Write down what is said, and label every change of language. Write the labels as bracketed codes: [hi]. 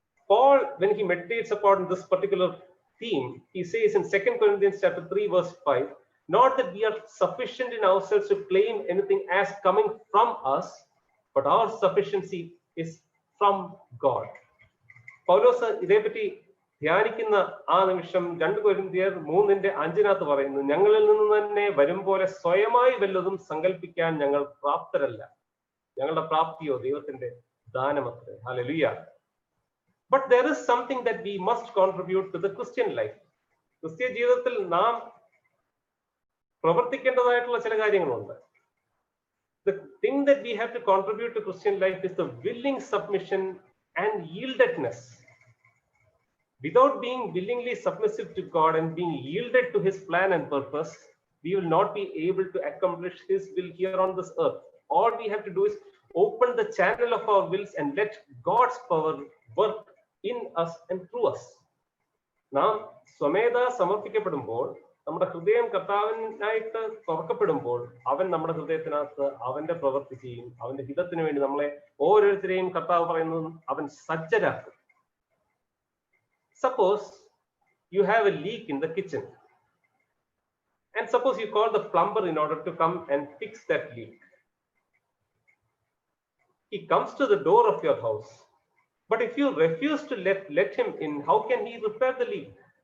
[en] Paul, when he meditates upon this particular theme, he says in 2 Corinthians chapter 3 verse 5, not that we are sufficient in ourselves to claim anything as coming from us, but our sufficiency is from God. [ml] പൗലോസ് ഇതേപറ്റി ധ്യാനിക്കുന്ന ആ നിമിഷം 2 കൊരിന്ത്യർ 3:5 പറയുന്നു, ഞങ്ങളിൽ നിന്ന് തന്നെ വരും പോലെ സ്വയമായി വല്ലതും സങ്കല്പിക്കാൻ ഞങ്ങൾ പ്രാപ്തരല്ല. ഞങ്ങളുടെ പ്രാപ്തിയോ ദൈവത്തിന്റെ ദാനമത്രേ. Hallelujah. [en] But there is something that we must contribute to the Christian life. [ml] ക്രിസ്തീയ ജീവിതത്തിൽ നാം പ്രവർത്തിക്കേണ്ടതായിട്ടുള്ള ചില കാര്യങ്ങളുണ്ട്. [en] The thing that we have to contribute to Christian life is the willing submission and yieldedness. Without being willingly submissive to God and being yielded to his plan and purpose, we will not be able to accomplish his will here on this earth. All we have to do is open the channel of our wills and let God's power work in us and through us. [ml] നാം സ്വമേധ സമർപ്പിക്കപ്പെടുമ്പോൾ, നമ്മുടെ ഹൃദയം കർത്താവിനായിട്ട് തുറക്കപ്പെടുമ്പോൾ, അവൻ നമ്മുടെ ഹൃദയത്തിനകത്ത് അവന്റെ പ്രവൃത്തി ചെയ്യും. അവന്റെ ഹിതത്തിന് വേണ്ടി നമ്മളെ ഓരോരുത്തരെയും കർത്താവ് പറയുന്നത് അവൻ സജ്ജരാക്കും. [en] Suppose you have a leak in the kitchen, and suppose you call the plumber in order to come and fix that leak. He comes to the door of your house. But if you refuse to let him in, how can he repair the leak?